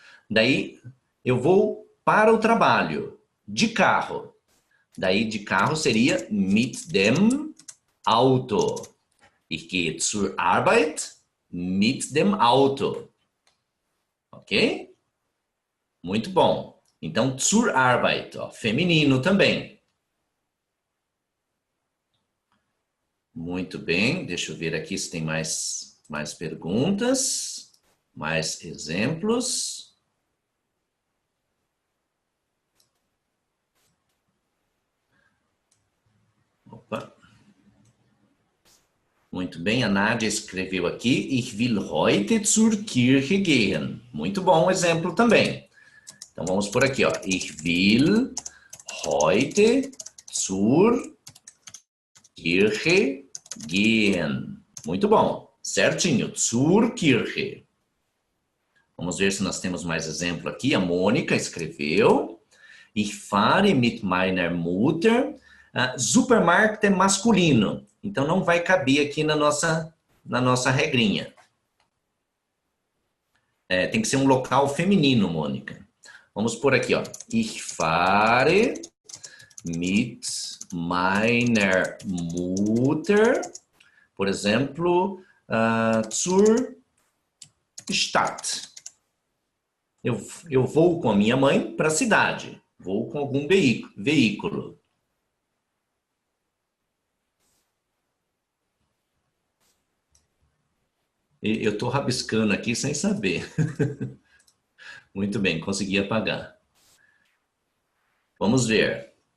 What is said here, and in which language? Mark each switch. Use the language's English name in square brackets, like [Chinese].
[Portuguese] Daí, eu vou para o trabalho, de carro. Daí, de carro seria [German] mit dem Auto. Ich gehe zur Arbeit mit dem Auto. [Portuguese] Ok? Muito bom. Então, zur Arbeit, ó, feminino também. Muito bem. Deixa eu ver aqui se tem mais perguntas, mais exemplos. Opa. Muito bem, a Nádia escreveu aqui, [German] ich will heute zur Kirche gehen. [Portuguese] Muito bom exemplo também. Então vamos por aqui, ó. [German] Ich will heute zur Kirche gehen. [Portuguese] Muito bom, certinho, zur Kirche. Vamos ver se nós temos mais exemplo aqui. A Mônica escreveu, [German] ich fahre mit meiner Mutter. [Portuguese] Supermarkt é masculino, então não vai caber aqui na nossa regrinha. Tem que ser um local feminino, Mônica. Vamos por aqui, ó. [German] Ich fahre mit meiner Mutter, [Portuguese] por exemplo, [German] zur Stadt. [Portuguese] Eu vou com a minha mãe para a cidade. Vou com algum veículo. Eu estou rabiscando aqui sem saber. Muito bem, consegui apagar. Vamos ver.